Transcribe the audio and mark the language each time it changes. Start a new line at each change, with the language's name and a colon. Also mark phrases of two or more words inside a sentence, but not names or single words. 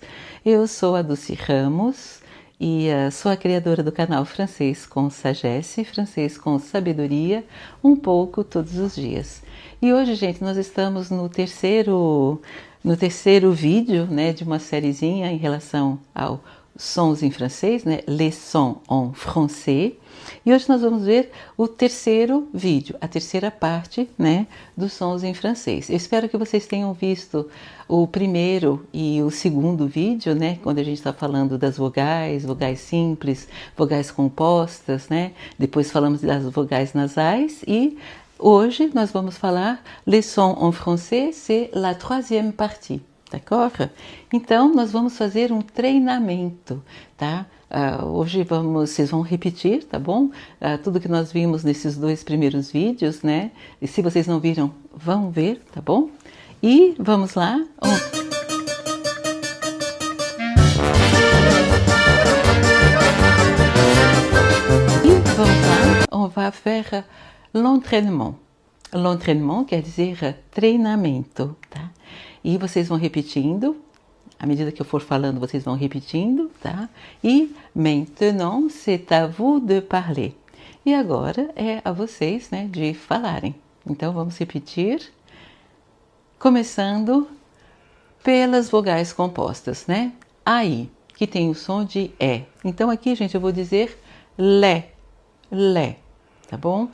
Portuguese: Eu sou a Dulce Ramos e sou a criadora do canal Francês com Sagesse, Francês com Sabedoria, um pouco todos os dias. E hoje, gente, nós estamos no terceiro vídeo, né, de uma sériezinha em relação ao sons em francês, né,
French: les sons en français.
Portuguese: E hoje nós vamos ver o terceiro vídeo, a terceira parte, né, dos sons em francês. Eu espero que vocês tenham visto o primeiro e o segundo vídeo, né, quando a gente está falando das vogais, vogais simples, vogais compostas, né, depois falamos das vogais nasais e hoje nós vamos falar
French: les sons en français, c'est la troisième partie. D'accord?
Portuguese: Então, nós vamos fazer um treinamento, tá? Hoje vocês vão repetir, tá bom? Tudo que nós vimos nesses dois primeiros vídeos, né? E se vocês não viram, vão ver, tá bom? E vamos lá.
French: On va faire l'entraînement.
Portuguese: L'entraînement quer dizer treinamento, tá? E vocês vão repetindo, à medida que eu for falando, vocês vão repetindo, tá?
French: E maintenant, c'est à vous de parler.
Portuguese: E agora é a vocês, né, de falarem. Então vamos repetir, começando pelas vogais compostas, né? Aí, que tem o som de é. Então aqui, gente, eu vou dizer lé, tá bom?